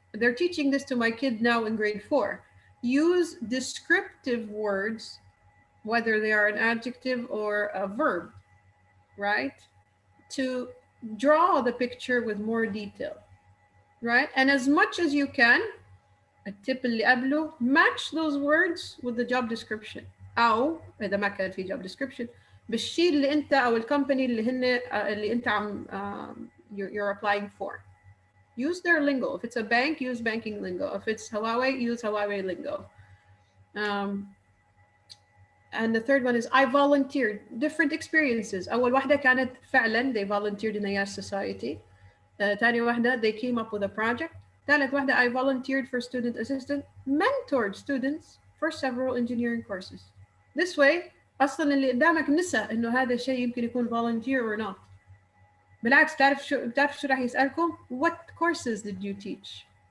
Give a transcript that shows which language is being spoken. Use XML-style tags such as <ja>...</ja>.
<en>They're teaching this to my kid now in grade 4. Use descriptive words, whether they are an adjective or a verb, right? To draw the picture with more detail, right? And as much as you can,</en> <ar>التip اللي قبله,</ar> <en>match those words with the job description.</en> <ar>أو إذا ما كان في job description بالشيء اللي أنت أو الكومباني اللي أنت عم</ar> <en>you're applying for. Use their lingo. If it's a bank, use banking lingo. If it's Huawei, use Huawei lingo. And the third one is I volunteered. Different experiences.</en> <ar>أول واحدة كانت فعلا</ar> <en>they volunteered in the Yes Society.</en> <ar>تاني واحدة</ar> <en>they came up with a project.</en> <ar>ثالث واحدة</ar> <en>I volunteered for student assistant, mentored students for several engineering courses. This way</en> <ar>أصلا اللي قدامك نسى إنه هذا الشيء يمكن يكون volunteer</ar> <en>or not.</en> <ar>بالعكس بتعرف شو راح يسألكم?</ar> <en>What courses did you teach?</en>